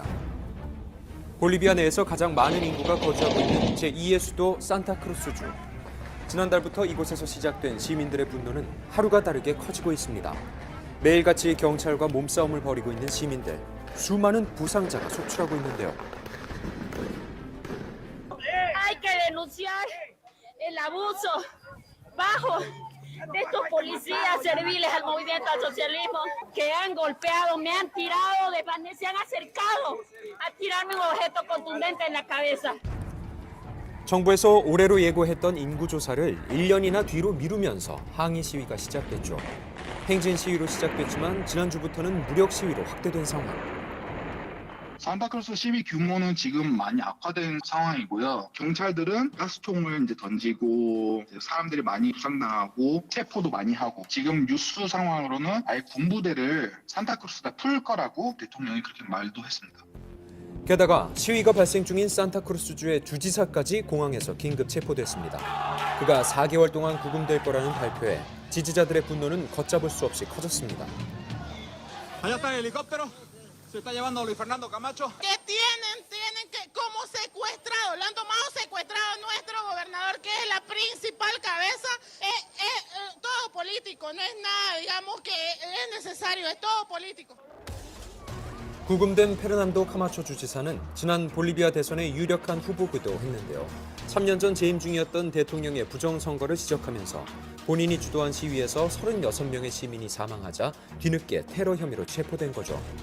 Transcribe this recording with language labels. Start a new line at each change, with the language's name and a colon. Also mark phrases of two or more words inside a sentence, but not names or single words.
Korean: 볼리비아 내에서 가장 많은 인구가 거주하고 있는 제2의 수도 산타크루스주. 지난달부터 이곳에서 시작된 시민들의 분노는 하루가 다르게 커지고 있습니다. 매일같이 경찰과 몸싸움을 벌이고 있는 시민들. 수많은 부상자가 속출하고 있는데요.
Spanish: Hay que denunciar el abuso bajo de estos policías serviles al movimiento al socialismo que han golpeado, me han tirado de panel, se han acercado a tirarme un objeto contundente en la cabeza.
Korean: 정부에서 올해로 예고했던 인구조사를 1년이나 뒤로 미루면서 항의 시위가 시작됐죠. 행진 시위로 시작됐지만 지난주부터는 무력 시위로 확대된 상황. 산타크루스 시위 규모는 지금 많이 악화된 상황이고요. 경찰들은 가스총을 이제 던지고 사람들이 많이 부상당하고 체포도 많이 하고 지금 뉴스 상황으로는 아예 군부대를 산타크루스에다 풀 거라고 대통령이 그렇게 말도 했습니다. 게다가 시위가 발생 중인 산타크루스주의 주지사까지 공항에서 긴급 체포됐습니다. 그가 4개월 동안 구금될 거라는 발표에 지지자들의 분노는 걷잡을 수 없이 커졌습니다.
Spanish: Allá está el helicóptero. se está llevando a Luis Fernando Camacho. Que tienen que, como secuestrado, lo han tomado secuestrado nuestro gobernador, que es la principal cabeza, todo político, no es nada, digamos, que es necesario, es todo político.
Korean: 구금된 페르난도 카마초 주지사는 지난 볼리비아 대선의 유력한 후보기도 했는데요. 3년 전 재임 중이었던 대통령의 부정선거를 지적하면서 본인이 주도한 시위에서 36명의 시민이 사망하자 뒤늦게 테러 혐의로 체포된 거죠.